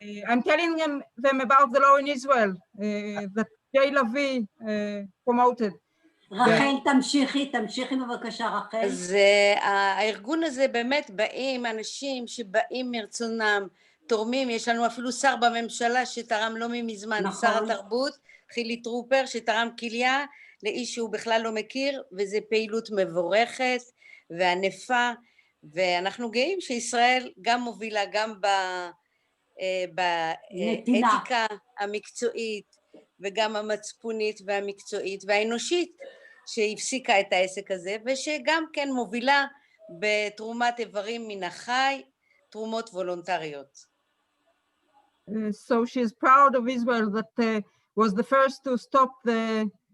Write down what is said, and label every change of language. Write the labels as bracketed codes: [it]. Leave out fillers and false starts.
[en] I'm telling them about the law in Israel that Jay Levi promoted. [he] רחל, תמשיכי בבקשה, רחל. אז הארגון הזה באמת באים אנשים שבאים מרצונם, תורמים, יש לנו אפילו שר בממשלה שתרם לא מזמן, נכון. שר התרבות, חילי טרופר, שתרם כליה לאיש שהוא בכלל לא מכיר, וזה פעילות מבורכת וענפה, ואנחנו גאים שישראל גם מובילה, גם באתיקה המקצועית, וגם המצפונית והמקצועית והאנושית, שהפסיקה את העסק הזה, ושגם כן מובילה בתרומת איברים מן החי, תרומות וולונטריות. [en] So she's proud of Israel that was the first to stop the...